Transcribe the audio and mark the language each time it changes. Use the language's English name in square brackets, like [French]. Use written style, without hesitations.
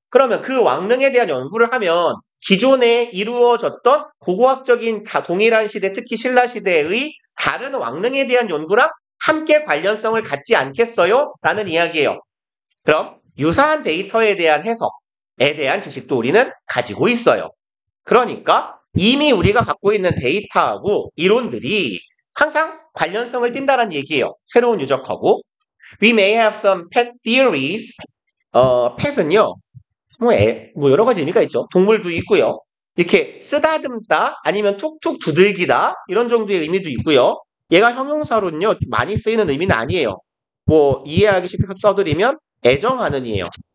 [Korean] 그러면 그 왕릉에 대한 연구를 하면 기존에 이루어졌던 고고학적인 동일한 시대, 특히 신라 시대의 다른 왕릉에 대한 연구랑 함께 관련성을 갖지 않겠어요? 라는 이야기예요. 그럼 유사한 데이터에 대한 해석에 대한 지식도 우리는 가지고 있어요. 그러니까 이미 우리가 갖고 있는 데이터하고 이론들이 항상 관련성을 띈다는 얘기예요. 새로운 유적하고 [English] We may have some pet theories. [Korean] pet은요. 뭐 여러 가지 의미가 있죠. 동물도 있고요. 이렇게 쓰다듬다 아니면 툭툭 두들기다 이런 정도의 의미도 있고요. 얘가 형용사로는요. 많이 쓰이는 의미는 아니에요. 뭐 이해하기 쉽게 써드리면 애정하는 이에요.